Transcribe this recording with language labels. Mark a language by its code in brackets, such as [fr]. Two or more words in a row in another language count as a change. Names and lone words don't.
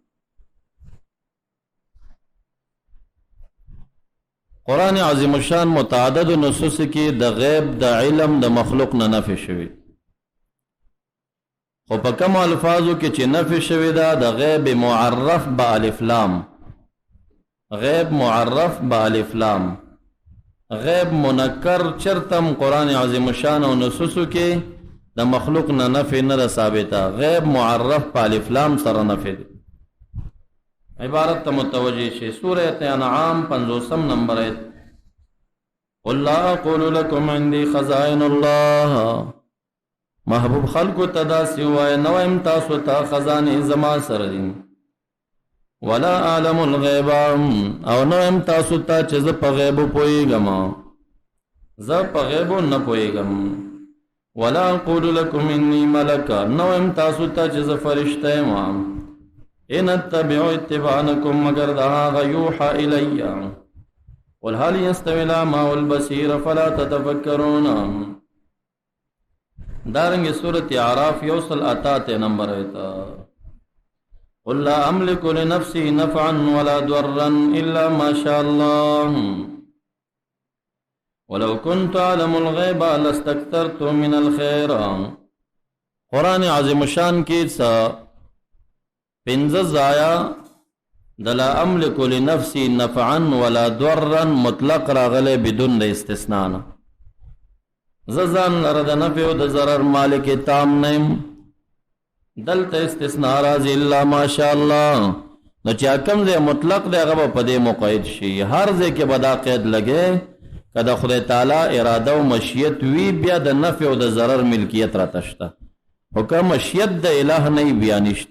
[ps] قرآن عظیم شان متعدد نصوص کې د غیب د علم د مخلوق نه نفی شوی، خو په کوم الفاظو کې چې نفی شوی ده د غیب معرف با الف لام، غیب معرف با الف لام، غیب منکر چرتم قرآن عظیم شان او نصوصو کې د مخلوق نه نفی نه ثابته، غیب معرف با الف لام سره نفی دی. عبارت ته متوجه شي. سورة انعام 50 نمبر آیت: [ar] قل لا اقول لكم عندي خزائن الله، [ps] محبوب خلقو تداسی وای نویم تاسو تا خزانه زما سره دي، [ar] ولا اعلم الغیب، [ps] او نویم تاسو تا چې زه په غیبو پوهیږم، زه په غیبو نه پوهیږم. [ar] ولا اقول لكم انی ملک، [ps] نویم تاسو تا چې زه فرشته یم. [ar] ان اتبع اتباعنکم، [ps] مگر دا هغه [ar] یوحى الی. قل هل یستوی الاعمی والبصیر فلا تتفکرون. [ps] دارنگ سورة اعراف 188 نمبر ایتا: [ar] قل لا املک لنفسی نفعا ولا ضرا الا ما شاء الله ولو كنت اعلم الغیب لاستكثرت من الخير. [ps] قرآن عظیم شان کی سا 15 ځایه د [ar] لا املک لنفسی نفعا ولا ضرا [ps] مطلق راغلی بدون د استثناء نه. زن لره د نفع او د ضرر مالک تام نیم، دلته استثناء راځي [ar] الا ماشاء الله. [ps] نو چې کوم ځای مطلق دی هغه په دې مقید شي، هر ځای کې به دا قید لګي که د خدای تعالی اراده او مشیت وی بیا د نفع او د ضرر ملکیت را تشته او که مشیت د الہ نه بیا نشته.